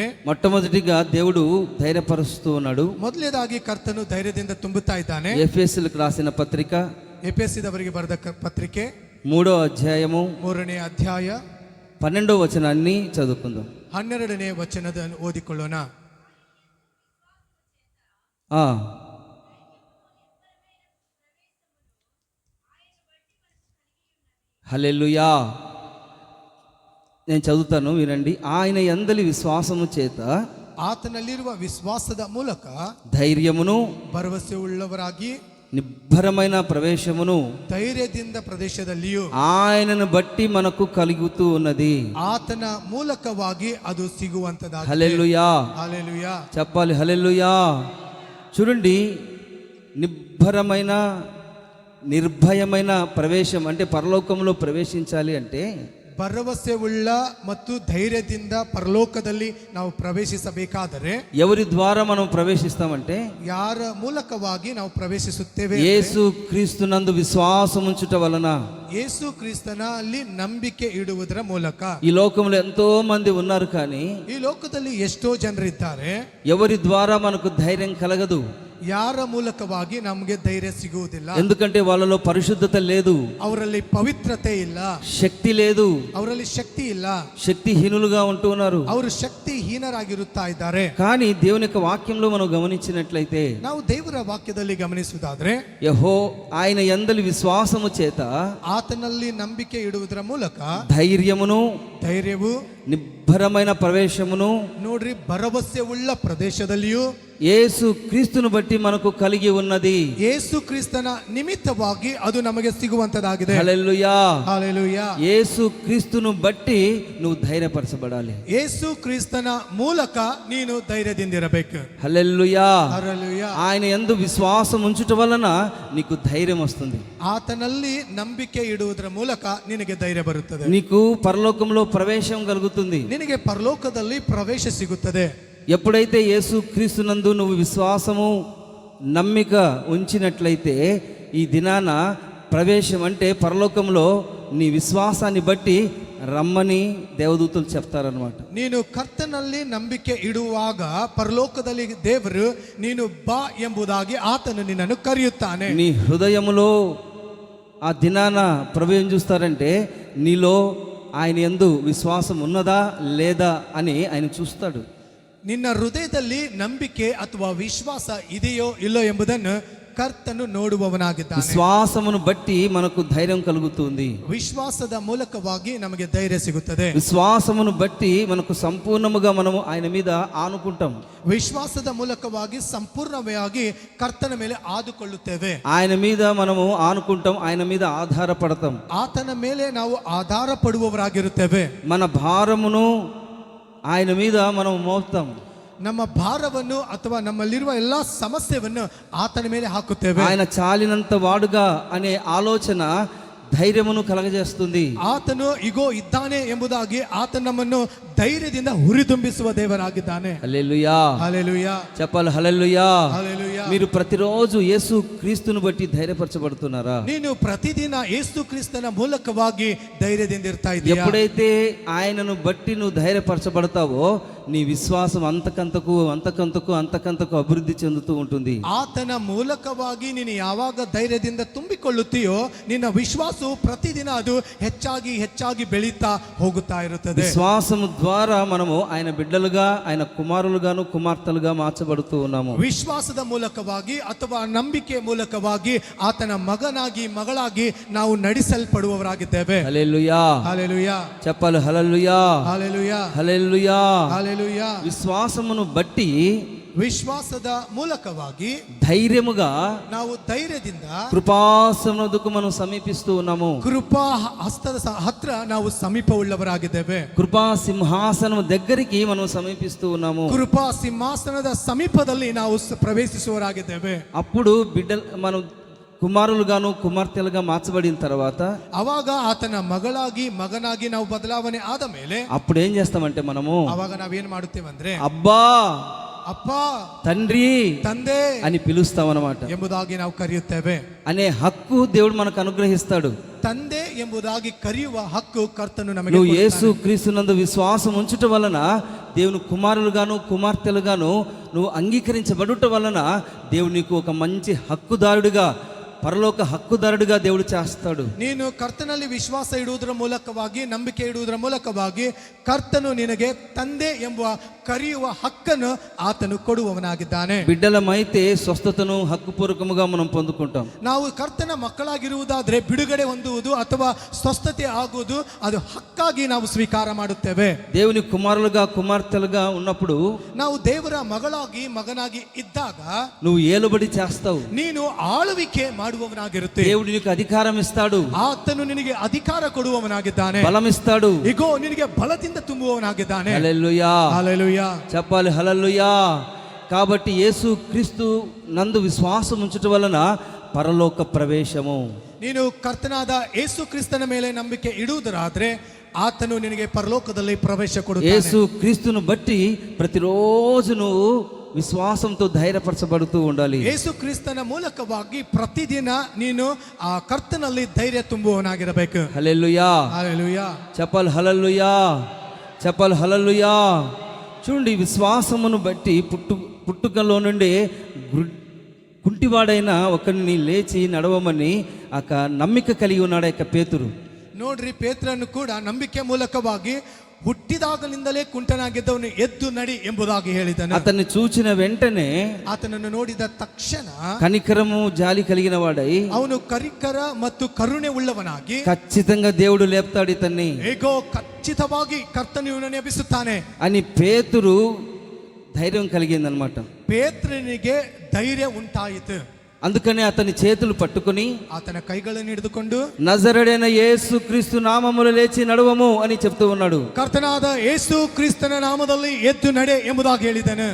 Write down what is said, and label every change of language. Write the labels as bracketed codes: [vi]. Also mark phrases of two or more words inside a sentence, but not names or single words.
[te] మొట్టమొదటిగా దేవుడు ధైర్యపరుస్తూ ఉన్నాడు. [kn] ಮೊದಲನೇದಾಗಿ ಕರ್ತನು ಧೈರ್ಯದಿಂದ ತುಂಬುತ್ತಾ ಇದ್ದಾನೆ. [te] ఎఫెసీయులకు రాసిన పత్రిక [kn] ಎಫೆಸದವರಿಗೆ ಬರೆದ ಪತ್ರಿಕೆ [te] 3వ అధ్యాయము [kn] 3ನೇ ಅಧ್ಯಾಯ [te] 12వ వచనాన్ని చదువుకుందాం. [kn] 12ನೇ ವಚನದ ಓದಿಕೊಳ್ಳೋಣ. [te] హల్లెలూయా. నేను చదువుతాను, వినండి. ఆయన యందలి విశ్వాసము చేత [kn] ಆತನಲ್ಲಿರುವ ವಿಶ್ವಾಸದ ಮೂಲಕ [te] ధైర్యమును [kn] ಭರವಸೆ ಉಳ್ಳವರಾಗಿ [te] నిబ్బరమైన ప్రవేశమును [kn] ಧೈರ್ಯದಿಂದ ಪ್ರದೇಶದಲ್ಲಿಯೂ [te] ఆయనను బట్టి మనకు కలుగుతూ ఉన్నది. [kn] ಆತನ ಮೂಲಕವಾಗಿ ಅದು ಸಿಗುವಂತದಾಗಿದೆ. [te] హల్లెలూయా. హల్లెలూయా. చెప్పాలి హల్లెలూయా. చూడండి, నిబ్బరమైన నిర్భయమైన ప్రవేశం అంటే పరలోకంలో ప్రవేశించాలి అంటే [kn] ಭರವಸೆ ಉಳ್ಳ ಮತ್ತು ಧೈರ್ಯದಿಂದ ಪರಲೋಕದಲ್ಲಿ ನಾವು ಪ್ರವೇಶಿಸಬೇಕಾದರೆ [te] ఎవరి ద్వారా మనం ప్రవేశిస్తామంటే [kn] ಯಾರ ಮೂಲಕವಾಗಿ ನಾವು ಪ್ರವೇಶಿಸುತ್ತೇವೆ? [te] యేసు క్రీస్తునందు విశ్వాసం ఉంచుట వలన, [kn] ಯೇಸು ಕ್ರಿಸ್ತನಲ್ಲಿ ನಂಬಿಕೆ ಇಡುವುದರ ಮೂಲಕ. [te] ఈ లోకంలో ఎంతో మంది ఉన్నారు, కానీ [kn] ಈ ಲೋಕದಲ್ಲಿ ಎಷ್ಟೋ ಜನರಿದ್ದಾರೆ, [te] ఎవరి ద్వారా మనకు ధైర్యం కలగదు. [kn] ಯಾರ ಮೂಲಕವಾಗಿ ನಮಗೆ ಧೈರ್ಯ ಸಿಗುವುದಿಲ್ಲ. [te] ఎందుకంటే వాళ్ళలో పరిశుద్ధత లేదు, [kn] ಅವರಲ್ಲಿ ಪವಿತ್ರತೆ ಇಲ್ಲ, [te] శక్తి లేదు, [kn] ಅವರಲ್ಲಿ ಶಕ್ತಿ ಇಲ್ಲ, [te] శక్తిహీనులుగా ఉంటున్నారు. [kn] ಅವರು ಶಕ್ತಿಹೀನರಾಗಿರುತ್ತಾ ಇದ್ದಾರೆ. [te] కానీ దేవుని యొక్క వాక్యంలో మనం గమనించినట్లయితే, [kn] ನಾವು ದೇವರ ವಾಕ್ಯದಲ್ಲಿ ಗಮನಿಸುವುದಾದ್ರೆ, [te] ఆయన యందలి విశ్వాసము చేత [kn] ಆತನಲ್ಲಿ ನಂಬಿಕೆ ಇಡುವುದರ ಮೂಲಕ [te] ధైర్యమును [kn] ಧೈರ್ಯವು [te] నిబ్బరమైన ప్రవేశమును [kn] ನೋಡ್ರಿ ಭರವಸೆ ಉಳ್ಳ ಪ್ರದೇಶದಲ್ಲಿಯೂ [te] యేసు క్రీస్తును బట్టి మనకు కలిగి ఉన్నది. [kn] ಯೇಸು ಕ್ರಿಸ್ತನ ನಿಮಿತ್ತವಾಗಿ ಅದು ನಮಗೆ ಸಿಗುವಂತದಾಗಿದೆ. [te] హల్లెలూయా. హల్లెలూయా. యేసు క్రీస్తును బట్టి నువ్వు ధైర్యపరచబడాలి. [kn] ಯೇಸು ಕ್ರಿಸ್ತನ ಮೂಲಕ ನೀನು ಧೈರ್ಯದಿಂದಿರಬೇಕು. [te] హల్లెలూయా. హల్లెలూయా. ఆయన యందు విశ్వాసం ఉంచుట వలన నీకు ధైర్యం వస్తుంది. [kn] ಆತನಲ್ಲಿ ನಂಬಿಕೆ ಇಡುವುದರ ಮೂಲಕ ನಿನಗೆ ಧೈರ್ಯ ಬರುತ್ತದೆ. [te] నీకు పరలోకంలో ప్రవేశం కలుగుతుంది. [kn] ನಿನಗೆ ಪರಲೋಕದಲ್ಲಿ ಪ್ರವೇಶ ಸಿಗುತ್ತದೆ. [te] ఎప్పుడైతే యేసు క్రీస్తునందు నువ్వు విశ్వాసము నమ్మిక ఉంచినట్లయితే ఈ దినాన ప్రవేశం అంటే పరలోకంలో నీ విశ్వాసాన్ని బట్టి రమ్మని దేవదూతలు చెప్తారనమాట. [kn] ನೀನು ಕರ್ತನಲ್ಲಿ ನಂಬಿಕೆ ಇಡುವಾಗ ಪರಲೋಕದಲ್ಲಿ ದೇವರು ನೀನು ಬಾ ಎಂಬುದಾಗಿ ಆತನು ನಿನ್ನನ್ನು ಕರೆಯುತ್ತಾನೆ. [te] నీ హృదయములో ఆ దినాన ప్రభు ఏం చూస్తారంటే నీలో ఆయన యందు విశ్వాసం ఉన్నదా లేదా అని ఆయన చూస్తాడు. [kn] ನಿನ್ನ ಹೃದಯದಲ್ಲಿ ನಂಬಿಕೆ ಅಥವಾ ವಿಶ್ವಾಸ ಇದೆಯೋ ಇಲ್ಲೋ ಎಂಬುದನ್ನು ಕರ್ತನು ನೋಡುವವನಾಗಿದ್ದಾನೆ. [te] విశ్వాసమును బట్టి మనకు ధైర్యం కలుగుతుంది. [kn] ವಿಶ್ವಾಸದ ಮೂಲಕವಾಗಿ ನಮಗೆ ಧೈರ್ಯ ಸಿಗುತ್ತದೆ. [te] విశ్వాసమును బట్టి మనకు సంపూర్ణముగా మనము ఆయన మీద ఆనుకుంటాం. [kn] ವಿಶ್ವಾಸದ ಮೂಲಕವಾಗಿ ಸಂಪೂರ್ಣವಾಗಿ ಕರ್ತನ ಮೇಲೆ ಆದುಕೊಳ್ಳುತ್ತೇವೆ. [te] ఆయన మీద మనము ఆనుకుంటాం, ఆయన మీద ఆధారపడతాం. [kn] ಆತನ ಮೇಲೆ ನಾವು ಆಧಾರ ಪಡುವವರಾಗಿರುತ್ತೇವೆ. [te] మన భారమును ఆయన మీద మనం మోపుతాం. [kn] ನಮ್ಮ ಭಾರವನ್ನು ಅಥವಾ ನಮ್ಮಲ್ಲಿರುವ ಎಲ್ಲಾ ಸಮಸ್ಯೆಯನ್ನು ಆತನ ಮೇಲೆ ಹಾಕುತ್ತೇವೆ. [te] ఆయన చాలినంత వాడుగా అనే ఆలోచన ధైర్యమును కలగజేస్తుంది. [kn] ಆತನು ಇಗೋ ಇದ್ದಾನೆ ಎಂಬುದಾಗಿ ಆತ ನಮ್ಮನ್ನು ಧೈರ್ಯದಿಂದ ಹುರಿದುಂಬಿಸುವ ದೇವರಾಗಿದ್ದಾನೆ. [te] హల్లెలూయా. హల్లెలూయా. చెప్పాలి హల్లెలూయా. హల్లెలూయా. మీరు ప్రతిరోజు యేసు క్రీస్తును బట్టి ధైర్యపరచబడుతున్నారా? [kn] ನೀನು ಪ್ರತಿದಿನ ಯೇಸು ಕ್ರಿಸ್ತನ ಮೂಲಕವಾಗಿ ಧೈರ್ಯದಿಂದ ಇರ್ತಾ ಇದೀಯಾ? [te] ఎప్పుడైతే ఆయనను బట్టి నువ్వు ధైర్యపరచబడతావో నీ విశ్వాసం అంతకంతకు అంతకంతకు అంతకంతకు అభివృద్ధి చెందుతూ ఉంటుంది. [kn] ಆತನ ಮೂಲಕವಾಗಿ ನೀನು ಯಾವಾಗ ಧೈರ್ಯದಿಂದ ತುಂಬಿಕೊಳ್ಳುತ್ತೀಯೋ ನಿನ್ನ ವಿಶ್ವಾಸವು ಪ್ರತಿದಿನ ಅದು ಹೆಚ್ಚಾಗಿ ಹೆಚ್ಚಾಗಿ ಬೆಳೀತಾ ಹೋಗುತ್ತಾ ಇರುತ್ತದೆ. [te] విశ్వాసము ద్వారా మనము ఆయన బిడ్డలుగా, ఆయన కుమారులుగాను కుమార్తెలుగా మార్చబడుతూ ఉన్నాము. [kn] ವಿಶ್ವಾಸದ ಮೂಲಕವಾಗಿ ಅಥವಾ ನಂಬಿಕೆ ಮೂಲಕವಾಗಿ ಆತನ ಮಗನಾಗಿ ಮಗಳಾಗಿ ನಾವು ನಡೆಸಲ್ಪಡುವವರಾಗಿದ್ದೇವೆ. [te] హల్లెలూయా. హల్లెలూయా. చెప్పాలి హల్లెలూయా. హల్లెలూయా. హల్లెలూయా. హల్లెలూయా. విశ్వాసమును బట్టి [kn] ವಿಶ್ವಾಸದ ಮೂಲಕವಾಗಿ [te] ధైర్యముగా [kn] ನಾವು ಧೈರ್ಯದಿಂದ [te] కృపాసనదుకు మనం సమీపిస్తూ ఉన్నాము. [kn] ಕೃಪಾ ಹಸ್ತದ ಹತ್ರ ನಾವು ಸಮೀಪವುಳ್ಳವರಾಗಿದ್ದೇವೆ. [te] కృపా సింహాసనం దగ్గరికి మనం సమీపిస్తూ ఉన్నాము. [kn] ಕೃಪಾ ಸಿಂಹಾಸನದ ಸಮೀಪದಲ್ಲಿ ನಾವು ಪ್ರವೇಶಿಸುವವರಾಗಿದ್ದೇವೆ. [te] అప్పుడు మనం కుమారులుగాను కుమార్తెలుగా మార్చబడిన తర్వాత [kn] ಅವಾಗ ಆತನ ಮಗಳಾಗಿ ಮಗನಾಗಿ ನಾವು ಬದಲಾವಣೆ ಆದ ಮೇಲೆ [te] అప్పుడు ఏం చేస్తామంటే మనము [kn] ಅವಾಗ ನಾವೇನ್ ಮಾಡುತ್ತೇವೆ ಅಂದ್ರೆ [te] అబ్బా [kn] ಅಪ್ಪ, [te] తండ్రి [kn] ತಂದೆ [te] అని పిలుస్తామన్నమాట. [kn] ಎಂಬುದಾಗಿ ನಾವು ಕರೆಯುತ್ತೇವೆ. [te] అనే హక్కు దేవుడు మనకు అనుగ్రహిస్తాడు. [kn] ತಂದೆ ಎಂಬುದಾಗಿ ಕರೆಯುವ ಹಕ್ಕು ಕರ್ತನು ನಮಗೆ [te] నువ్వు [kn] ಕೊಡುತ್ತಾನೆ. [te] యేసు క్రీస్తునందు విశ్వాసం ఉంచుట వలన దేవుని కుమారులుగాను కుమార్తెలుగాను నువ్వు అంగీకరించబడుట వలన దేవుడు నీకు ఒక మంచి హక్కుదారుడిగా, పరలోక హక్కుదారుడిగా దేవుడు చేస్తాడు. [kn] ನೀನು ಕರ್ತನಲ್ಲಿ ವಿಶ್ವಾಸ ಇಡುವುದರ ಮೂಲಕವಾಗಿ, ನಂಬಿಕೆ ಇಡುವುದರ ಮೂಲಕವಾಗಿ ಕರ್ತನು ನಿನಗೆ ತಂದೆ ಎಂಬ ಕರೆಯುವ ಹಕ್ಕನ್ನು ಆತನು ಕೊಡುವವನಾಗಿದ್ದಾನೆ. [te] బిడ్డలమైతే స్వస్థతను హక్కుపూర్వకముగా మనం పొందుకుంటాం. [kn] ನಾವು ಕರ್ತನ ಮಕ್ಕಳಾಗಿರುವುದಾದ್ರೆ ಬಿಡುಗಡೆ ಹೊಂದುವುದು ಅಥವಾ ಸ್ವಸ್ಥತೆ ಆಗುವುದು ಅದು ಹಕ್ಕಾಗಿ ನಾವು ಸ್ವೀಕಾರ ಮಾಡುತ್ತೇವೆ. [te] దేవుని కుమారులుగా కుమార్తెలుగా ఉన్నప్పుడు [kn] ನಾವು ದೇವರ ಮಗಳಾಗಿ ಮಗನಾಗಿ ಇದ್ದಾಗ [te] నువ్వు ఏలుబడి చేస్తావు. [kn] ನೀನು ಆಳ್ವಿಕೆ ಮಾಡುವವನಾಗಿರುತ್ತೆ. [te] దేవుడు నీకు అధికారం ఇస్తాడు, [kn] ಆತನು ನಿನಗೆ ಅಧಿಕಾರ ಕೊಡುವವನಾಗಿದ್ದಾನೆ. [te] బలం ఇస్తాడు. ಇಗೋ ನಿನಗೆ ಬಲದಿಂದ ತುಂಬುವವನಾಗಿದ್ದಾನೆ. హల్లెలూయా, హల్లెలూయా చెప్పాలి హల్లెలూయా. కాబట్టి యేసు క్రీస్తు నందు విశ్వాసం ఉంచుట వలన పరలోక ప్రవేశము. [kn] ನೀನು ಕರ್ತನಾದ ಯೇಸು ಕ್ರಿಸ್ತನ ಮೇಲೆ ನಂಬಿಕೆ ಇಡುವುದರಾದ್ರೆ ಆತನು ನಿನಗೆ ಪರಲೋಕದಲ್ಲಿ ಪ್ರವೇಶ ಕೊಡುತ್ತಾನೆ. [te] యేసు క్రీస్తును బట్టి ప్రతిరోజు నువ్వు విశ్వాసంతో ధైర్యపరచబడుతూ ఉండాలి. [kn] ಯೇಸು ಕ್ರಿಸ್ತನ ಮೂಲಕವಾಗಿ ಪ್ರತಿದಿನ ನೀನು ಆ ಕರ್ತನಲ್ಲಿ ಧೈರ್ಯ ತುಂಬುವವನಾಗಿರಬೇಕು. [te] హల్లెలూయా, హల్లెలూయా చెప్పాలి హల్లెలూయా, చెప్పాలి హల్లెలూయా. చూడండి, విశ్వాసమును బట్టి పుట్టుకలో నుండి కుంటివాడైన ఒకరిని లేచి నడవమని ఒక నమ్మిక కలిగి ఉన్నాడు యొక్క పేతురు. [kn] ನೋಡ್ರಿ, ಪೇತ್ರನು ಕೂಡ ನಂಬಿಕೆ ಮೂಲಕವಾಗಿ ಹುಟ್ಟಿದಾಗಲಿಂದಲೇ ಕುಂಟನಾಗಿದ್ದವನು ಎದ್ದು ನಡಿ ಎಂಬುದಾಗಿ ಹೇಳಿದನು. [te] అతన్ని చూచిన వెంటనే [kn] ಆತನನ್ನು ನೋಡಿದ ತಕ್ಷಣ [te] కనికరము జాలి కలిగిన వాడై [kn] ಅವನು ಕರಿಕರ ಮತ್ತು ಕರುಣೆ ಉಳ್ಳವನಾಗಿ [te] ఖచ్చితంగా దేవుడు లేపుతాడు ఇతన్ని [kn] ಹೇಗೋ ಖಚಿತವಾಗಿ ಕರ್ತನು ಇವನನ್ನು ಎಬ್ಬಿಸುತ್ತಾನೆ [te] అని పేతురు ధైర్యం కలిగిందనమాట. [kn] ಪೇತ್ರನಿಗೆ ಧೈರ್ಯ ಉಂಟಾಯಿತು. [te] అందుకని అతని చేతులు పట్టుకొని [kn] ಆತನ ಕೈಗಳನ್ನು ಹಿಡಿದುಕೊಂಡು [te] నజరేయుడైన యేసు క్రీస్తు నామములో లేచి నడవము అని చెప్తూ ఉన్నాడు. [kn] ಕರ್ತನಾದ ಯೇಸು ಕ್ರಿಸ್ತನ ನಾಮದಲ್ಲಿ ಎದ್ದು ನಡೆ ಎಂಬುದಾಗಿ ಹೇಳಿದನು.